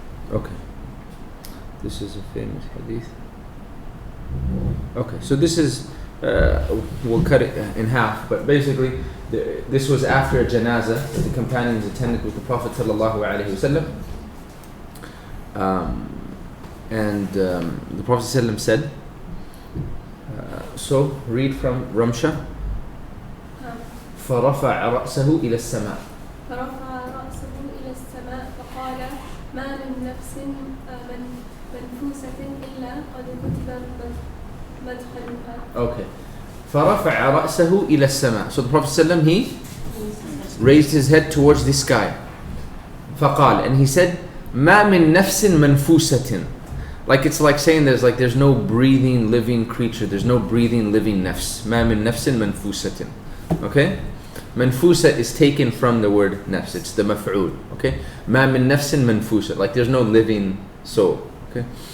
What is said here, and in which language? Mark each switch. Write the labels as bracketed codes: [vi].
[en] Okay, this is a famous hadith. Okay, so this is, we'll cut it in half, but basically this was after a janazah that the companions attended with the Prophet ﷺ. And the Prophet ﷺ said, so read from Ramsha. [ar] فَرَفَعَ رَأْسَهُ إِلَى السَّمَاءِ فرفع رأسه إلى السماء فقال ما من نفس منفوسة إلا قد كتب مدخلها. Okay. فَرَفَعَ رَأْسَهُ إِلَى السَّمَاءِ. [en] So the Prophet ﷺ, he raised his head towards the sky. [ar] فقال, [en] and he said, [ar] ما من نفس منفوسة. [en] Like it's like saying there's no breathing living creature, there's no breathing living nafs. [ar] ما من نفس منفوسة. Okay? [en] Manfusa is taken from the word nafs. It's the maf'ul. Okay? [ar] ما من نفس منفوسة. [en] Like there's no living soul. Okay?